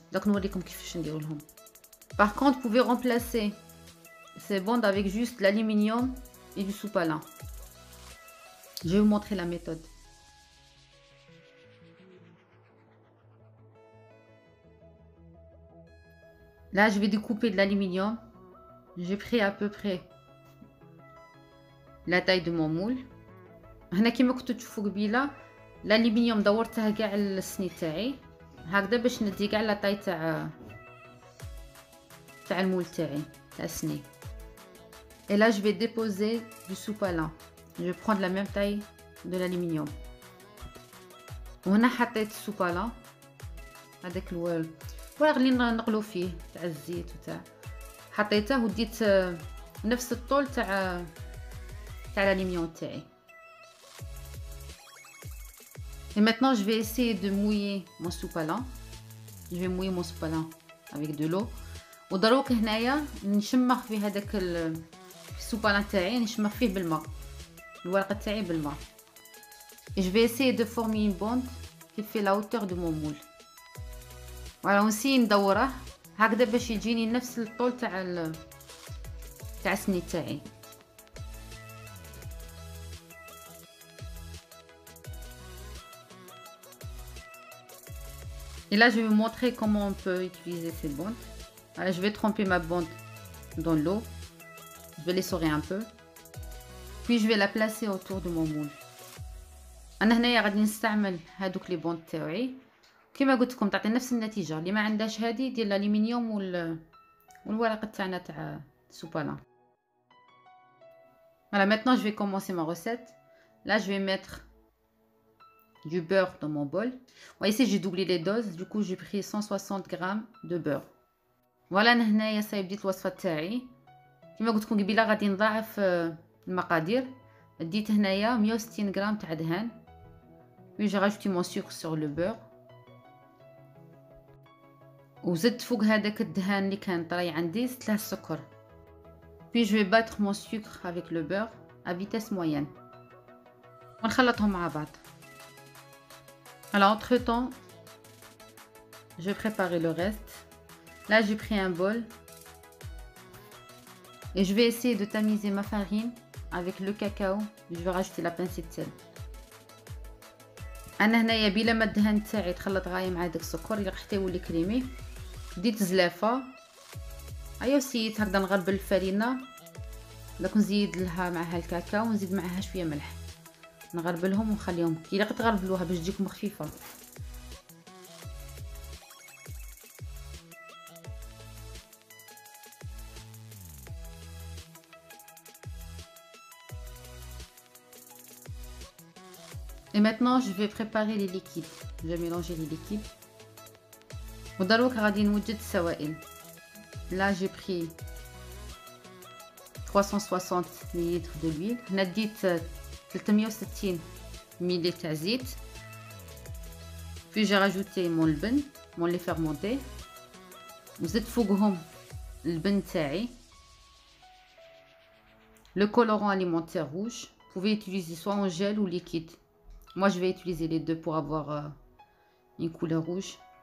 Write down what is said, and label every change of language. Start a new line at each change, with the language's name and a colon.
Arabic: بدك نوريكم كيفاش نديروا لهم.
French: Par contre, vous pouvez remplacer ces bandes avec juste l'aluminium et du sopalin. Je vais vous montrer la méthode. Là, je vais découper de l'aluminium. J'ai pris à peu près la taille de mon moule.
Arabic: هنا كيما كنتو تشوفوا قبيله الالومنيوم دورته كاع السني تاعي هكذا باش ندي كاع لا طاي تاع المول تاعي تاع السني.
French: Et là je vais déposer du sopalin. Je vais prendre la même taille de l'aluminium.
Arabic: وهنا حطيت السوبالان هذاك الورق اللي نقلو فيه تاع الزيت وتاع، حطيته وديت نفس الطول تاع l'aluminium تاعي.
French: Et maintenant je vais essayer de mouiller mon sopalin. Je vais mouiller mon sopalin avec de l'eau.
Arabic: ودروك هنايا نشمخ في هذاك السوبالان تاعي، نشمخ فيه بالماء، الورقه تاعي بالماء.
French: Et je vais essayer de former une bande qui fait la hauteur de mon moule.
Arabic: voilà ونسي ندوره هكذا باش يجيني نفس الطول تاع السني تاعي.
French: Et là, je vais vous montrer comment on peut utiliser ces bandes. Alors, je vais tremper ma bande dans l'eau. Je vais l'essorer un peu. Puis, je vais la placer autour de mon moule.
Arabic: أنا هنايا غادي نستعمل هادوك لي بوند تاعي كيما قلت لكم، تعطي نفس النتيجة. اللي ما عندهاش هادي دير الالومنيوم والورقة تاعنا تاع السوبالان.
French: Voilà, maintenant je vais commencer ma recette. Là, je vais mettre du beurre dans mon bol. Ouais, ici j'ai doublé les doses, du coup j'ai pris 160 grammes de beurre.
Arabic: Voilà, انا هنايا بديت الوصفه تاعي كما قلت لكم قبيله. غادي نضاعف المقادير. ديت هنايا 160 غرام تاع دهان.
French: puis j'ai rajouté mon sucre sur le beurre.
Arabic: وزدت فوق هذاك الدهان اللي كان طري عندي زدت له السكر.
French: puis je vais battre mon sucre avec le beurre à vitesse moyenne
Arabic: ونخلطهم مع بعض.
French: Alors entre temps, je vais préparer le reste. Là j'ai pris un bol et je vais essayer de tamiser ma farine avec le cacao. Je vais rajouter la pincée de sel.
Arabic: انا هنايا بلا ما الدهان تاعي تخلط غايه مع داك السكر اللي راح يولي كريمي. ديت زلافه، ايوا سيت هكذا نغربل الفرينه، داك نزيد لها معها الكاكاو ونزيد معها شويه ملح، نغربلهم ونخليهم كي تغربلوها باش تجيكم خفيفه.
French: Et maintenant je vais préparer les liquides. Je vais mélanger les liquides.
Arabic: ودروك غادي نوجد السوائل.
French: Là j'ai pris 360 ml de l'huile.
Arabic: هنا ديت 360 ml تاع زيت.
French: Puis j'ai rajouté mon لبن، mon lait fermenté.
Arabic: وزدت فوقهم البن تاعي.
French: Le colorant alimentaire rouge. Vous pouvez utiliser soit en gel ou liquide. Moi je vais utiliser les deux pour avoir une couleur rouge.